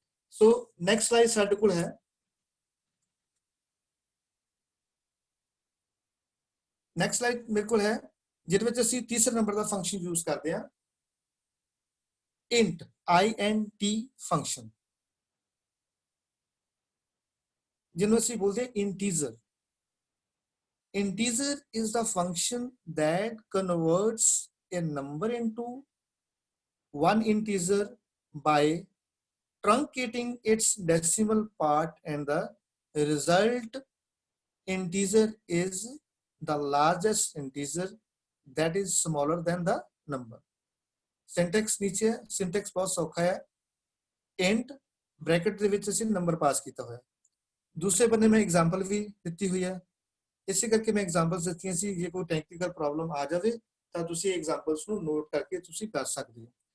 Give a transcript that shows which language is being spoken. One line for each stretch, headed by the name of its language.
Punjabi: So next slide ਸਾਡੇ ਕੋਲ ਹੈ, ਨੈਕਸਟ ਸਲਾਈਡ ਮੇਰੇ ਕੋਲ ਹੈ ਜਿਹਦੇ ਵਿੱਚ ਅਸੀਂ ਤੀਸਰੇ ਨੰਬਰ ਦਾ ਫੰਕਸ਼ਨ ਯੂਜ਼ ਕਰਦੇ ਹਾਂ, int function, ਜਿਹਨੂੰ ਅਸੀਂ ਬੋਲਦੇ integer.
English: Integer is the function that converts a number into one integer by truncating its decimal part, and the result integer is the largest integer that is smaller than the number.
Punjabi: Syntax ਨੀਚੇ ਹੈ, syntax ਬਹੁਤ ਸੌਖਾ ਹੈ। Int bracket ਦੇ ਵਿੱਚ ਅਸੀਂ number ਪਾਸ ਕੀਤਾ ਹੋਇਆ। ਦੂਸਰੇ ਬੰਨੇ ਮੈਂ ਐਗਜ਼ਾਮਪਲ ਵੀ ਦਿੱਤੀ ਹੋਈ ਹੈ, ਇਸੇ ਕਰਕੇ ਮੈਂ ਐਗਜ਼ਾਮਪਲਸ ਦਿੱਤੀਆਂ ਸੀ। ਜੇ ਕੋਈ ਟੈਕਨੀਕਲ ਪ੍ਰੋਬਲਮ ਆ ਜਾਵੇ ਤਾਂ ਤੁਸੀਂ ਐਗਜ਼ਾਮਪਲਸ ਨੂੰ ਨੋਟ ਕਰਕੇ ਤੁਸੀਂ ਕਰ ਸਕਦੇ ਹੋ।